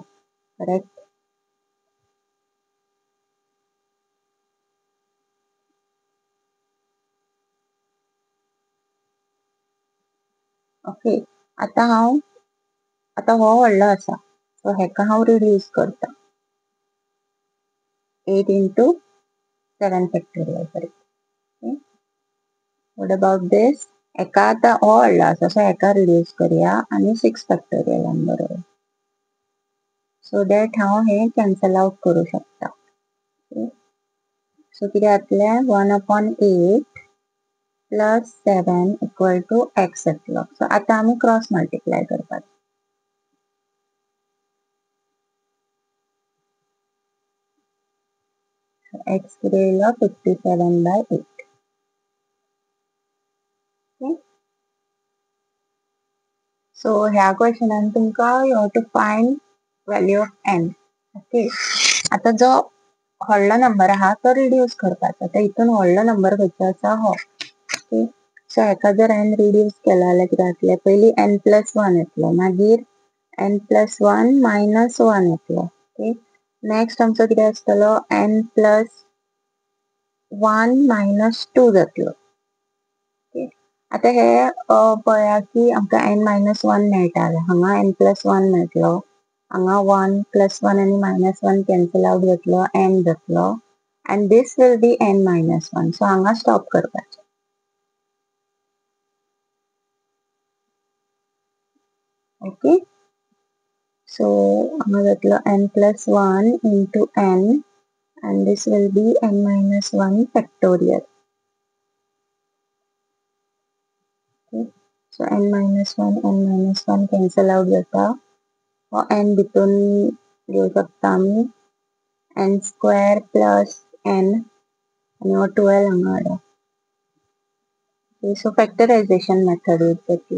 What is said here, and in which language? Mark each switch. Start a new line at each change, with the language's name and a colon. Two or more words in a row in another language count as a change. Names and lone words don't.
English: Correct. Okay.
Konkani: आता हो व्हडलो आसा. सो हेका हांव रिड्यूस करता.
English: 8 into 7 factorial correct. Okay. What about this?
Konkani: हेका आता हो व्हडलो आसा सो हेका रिड्यूस करूया आनी 6 फॅक्टोरियलान बरोवया.
English: so that
Konkani: हांव हे
English: cancel out
Konkani: करू शकता. Okay. सो कितें जातले
English: 1 upon 8 plus 7 equal to x
Konkani: जातलो. सो आता आमी
English: cross multiply
Konkani: करपाचो. x कितें येयलो 57 by 8.
English: Okay. सो
Konkani: ह्या क्वेश्चनान तुमकां
English: you have to find value of n. Okay.
Konkani: आता जो व्हडलो नंबर आहा तो रिड्यूस करपाचो. आता हितून व्हडलो नंबर खंयचो आसा हो. ओके. सो हेका जर हांवें रिड्यूस केलो जाल्यार कितें जातलें पयलीं
English: n plus 1
Konkani: येतलो मागीर
English: n plus 1 minus 1
Konkani: येतलो. ओके. नेक्स्ट आमचो कितें आसतलो
English: n plus 1 minus 2
Konkani: जातलो. ओके. आता हे पळया की आमकां
English: n minus 1
Konkani: मेळटा जाल्यार हांगा
English: n plus 1
Konkani: मेळटलो. हांगा
English: 1 plus 1
Konkani: आनी minus 1
English: cancel out
Konkani: जातलो n जातलो
English: and this will be n minus 1.
Konkani: सो हांगा स्टॉप करपाचें. ओके.
English: सो
Konkani: हांगा जातलो
English: n plus 1 into n and this will be n minus 1 factorial. Okay. So n minus 1 cancel out जाता.
Konkani: हो n भितून घेऊ शकता आमी
English: n square plus n
Konkani: आणि हो 12 हांगा हाडा.
English: Okay. So factorization method यूज जातली.